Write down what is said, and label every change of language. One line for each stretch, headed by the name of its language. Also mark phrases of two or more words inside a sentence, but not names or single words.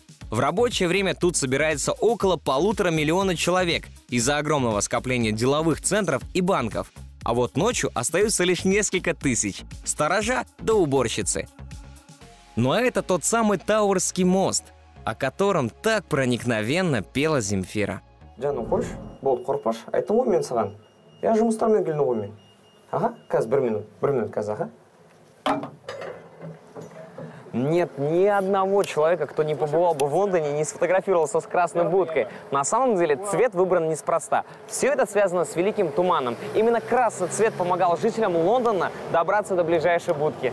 Russian: В рабочее время тут собирается около 1,5 миллиона человек из-за огромного скопления деловых центров и банков. А вот ночью остаются лишь несколько тысяч – сторожа да уборщицы. Ну а это тот самый Тауэрский мост, о котором так проникновенно пела Земфира.
Kazakh: Жаным, қойшы, болды қорықпашы. Айттым ғой мен саған. Я жұмыстармен келдім ғой мен. Ага, қазір 1 минут қазір, ага.
Russian: Нет ни одного человека, кто не побывал бы в Лондоне и не сфотографировался с красной будкой. На самом деле цвет выбран неспроста. Все это связано с Великим Туманом. Именно красный цвет помогал жителям Лондона добраться до ближайшей будки.